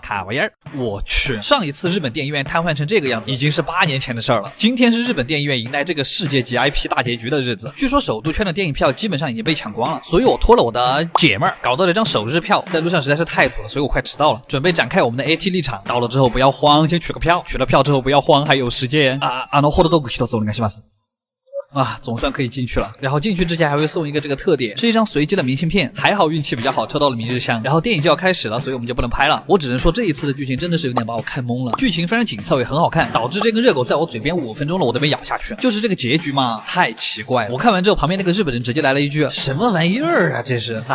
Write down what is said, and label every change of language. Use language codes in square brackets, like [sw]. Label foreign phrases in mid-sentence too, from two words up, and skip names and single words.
[zh] 卡玩意儿，我去，上一次日本电影院瘫痪成这个样子已经是8年前的事儿了。今天是日本电影院迎来这个世界级 IP 大结局的日子，据说首都圈的电影票基本上已经被抢光了，所以我托了我的姐妹儿搞到了一张首日票，在路上实在是太堵了，所以我快迟到了，准备展开我们的 AT 立场。到了之后不要慌，先取个票，取了票之后不要慌，还有时间 [ja] ホットドッグ1つお願いします。 [zh] 总算可以进去了。然后进去之前还会送一个这个特点，是一张随机的明信片，还好运气比较好，抽到了明日香。然后电影就要开始了，所以我们就不能拍了。我只能说这一次的剧情真的是有点把我看懵了，剧情非常紧凑也很好看，导致这根热狗在我嘴边5分钟了我都没咬下去。就是这个结局嘛，太奇怪了。我看完之后，旁边那个日本人直接来了一句什么玩意儿啊这是。